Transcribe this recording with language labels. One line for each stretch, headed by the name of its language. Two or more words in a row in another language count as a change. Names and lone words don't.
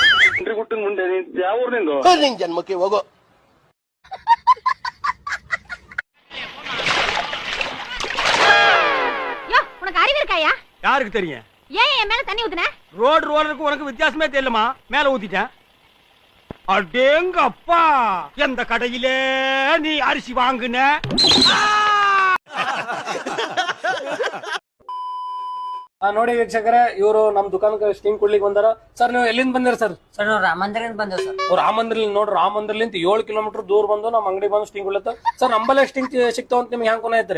Kannada: ಮುಂದೆ ಯಾವ ಊರಿನಿಂದ ನಿನ್ ಜನ್ಮಕ್ಕೆ ಹೋಗೋ.
Tamil: உனக்கு அறிவு இருக்காயா? யாருக்கு தெரியும்? ஏன் என் மேல தண்ணி ஊத்துன? ரோடு ரோலருக்கு உனக்கு வித்தியாசமே தெரியலமா, மேல ஊத்திட்டேன். அடேங்கப்பா, எந்த கடையிலே நீ அரிசி வாங்குன?
Kannada: ನೋಡಿ ವೀಕ್ಷಕರೇ, ಇವರು ನಮ್ ದುಕಾನಕ್ಕೆ ಸ್ಟಿಂಗ್ ಕೊಡ್ಲಿಕ್ಕೆ ಬಂದಾರ. ಸರ್ ನೀವು ಎಲ್ಲಿಂದ ಬಂದಿರ ಸರ್? ಸರ್ ನಾವು ರಾಮ ಮಂದಿರದಿಂದ ಬಂದೇವ್ ಸರ್. ರಾಮ ಮಂದಿರ ನೋಡ್ರಿ, ರಾಮ ಮಂದಿರಲಿಂತ 7 ಕಿಲೋಮೀಟರ್ ದೂರ ಬಂದು ನಮ್ಮ ಅಂಗಡಿ ಬಂದು ಸ್ಟಿಂಗ್ ಕೊಡ್ಲತ್ತ. ಸರ್ ನಂಬಲ್ಲೇ ಸ್ಟಿಂಗ್ ಸಿಗ್ತಾವ ಅಂತ ನಿಮ್ಗೆ ಹ್ಯಾಂಗ ಕೊನೆ ಐತ್ರಿ?